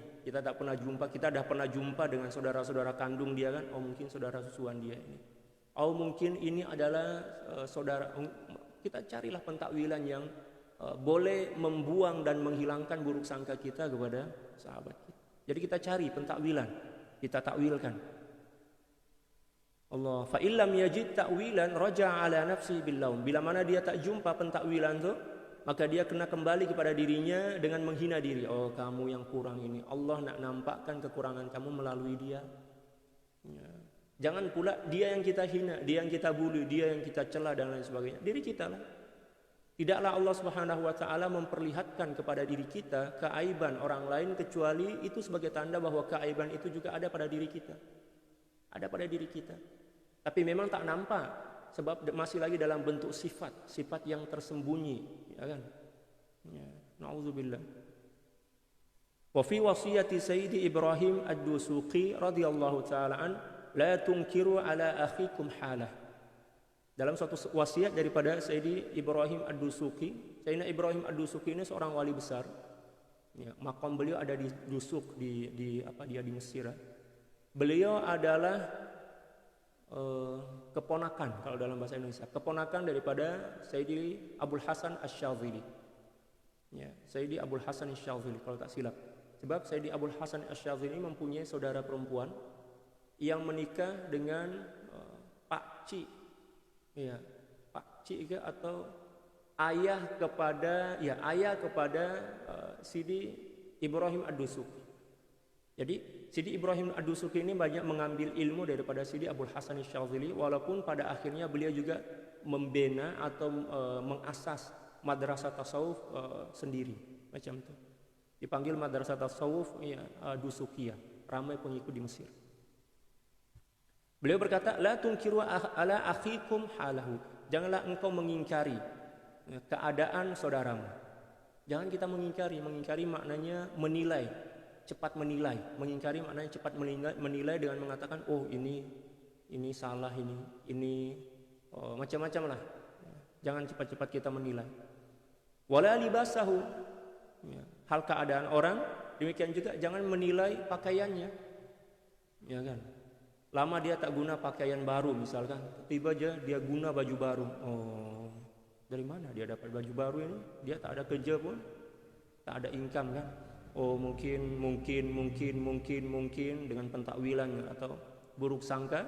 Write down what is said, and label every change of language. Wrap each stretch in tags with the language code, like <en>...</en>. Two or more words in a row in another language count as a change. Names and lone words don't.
<ms>Kita tak pernah jumpa, kita dah pernah jumpa dengan saudara-saudara kandung dia kan. Mungkin saudara sesuan dia ini. Mungkin ini adalah saudara. Kita carilah pentakwilan yang boleh membuang dan menghilangkan buruk sangka kita kepada sahabat kita. Jadi kita cari pentakwilan, kita takwilkan.</ms> <ar>الله، فإن لم يجد تأويلا رجع على نفسه باللوم.</ar> <ms>Bila mana dia tak jumpa pentakwilan tu, maka dia kena kembali kepada dirinya dengan menghina diri. Kamu yang kurang ini. Allah nak nampakkan kekurangan kamu melalui dia. Ya. Jangan pula dia yang kita hina, dia yang kita bully, dia yang kita cela dan lain sebagainya. Diri kita lah. Tidaklah Allah</ms> <ar>سبحانه وتعالى</ar> <ms>memperlihatkan kepada diri kita keaiban orang lain kecuali itu sebagai tanda bahwa keaiban itu juga ada pada diri kita. Ada pada diri kita. Tapi memang tak nampak sebab masih lagi dalam bentuk sifat yang tersembunyi, ya kan?</ms> <ar>يا، نعوذ بالله. وفي وصية سيدي إبراهيم الدسوقي رضي الله تعالى عنه، لا تنكر على أخيكم حاله.</ar> <ms>Dalam suatu wasiat daripada Sayyidi Ibrahim Ad-Dusuqi. Sayyidina Ibrahim Ad-Dusuqi ini seorang wali besar. Ya, makam beliau ada di Dusuk di Mesir. Beliau adalah keponakan kalau dalam bahasa Indonesia, keponakan daripada Sayyidi Abul Hasan Asy-Syadzili. Sayyidi Abul Hasan Asy-Syadzili kalau tak silap. Sebab Sayyidi Abul Hasan Asy-Syadzili mempunyai saudara perempuan yang menikah dengan Pak Ci, ya, Pak Ci atau ayah kepada Sidi Ibrahim Ad-Dusuki. Jadi Sidi Ibrahim Ad-Dusuki ini banyak mengambil ilmu daripada Sidi Abul Hasan Asy-Syadzili, walaupun pada akhirnya beliau juga membina atau mengasas madrasah tasawuf sendiri macam itu. Dipanggil madrasah tasawuf Dusukiyah, ramai pengikut di Mesir. Beliau berkata,</ms> <ar>لا تنكر على أخيكم حاله.</ar> <ms>Janganlah engkau mengingkari keadaan saudaramu. Jangan kita mengingkari. Mengingkari maknanya menilai, cepat menilai. Mengingkari maknanya cepat menilai dengan mengatakan, oh ini salah, ini macam-macam lah. Jangan cepat-cepat kita menilai.</ms> <ar>ولا لباسه.</ar> <ms>Hal keadaan orang, demikian juga jangan menilai pakaiannya. Ya kan? Lama dia tak guna pakaian baru misalkan, tiba aja dia guna baju baru. Oh, dari mana dia dapat baju baru ini? Dia tak ada kerja pun, tak ada income kan? Oh, mungkin dengan pentakwilan atau buruk sangka.</ms>